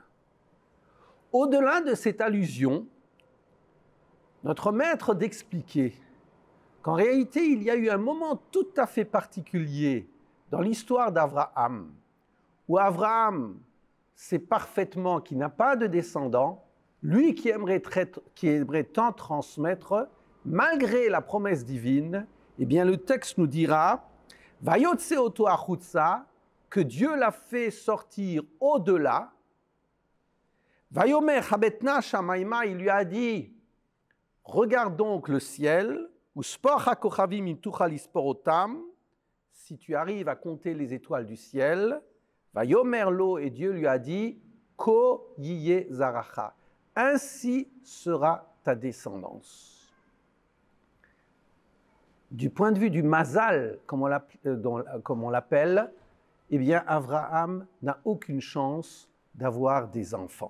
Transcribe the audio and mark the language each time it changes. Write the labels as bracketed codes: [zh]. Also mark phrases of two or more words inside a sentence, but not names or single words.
[fr] Au-delà de cette allusion, notre maître d'expliquer qu'en réalité, il y a eu un moment tout à fait particulier dans l'histoire d'Abraham, où Abraham sait parfaitement qu'il n'a pas de descendant, lui qui aimerait tant transmettre, malgré la promesse divine, eh bien le texte nous dira « [he] ויוצא אותו החוצה [fr] » que Dieu l'a fait sortir au-delà. « [he] ויאמר הבט נא השמימה [fr] » il lui a dit « Regarde donc le ciel » ou « [he] ספור הכוכבים אם תוכל לספור אותם [fr] » si tu arrives à compter les étoiles du ciel. « [he] ויאמר לו [fr] » et Dieu lui a dit « [he] כה יהיה זרעך [fr] » ainsi sera ta descendance. Du point de vue du mazal, comme on l'appelle, eh bien, Abraham n'a aucune chance d'avoir des enfants.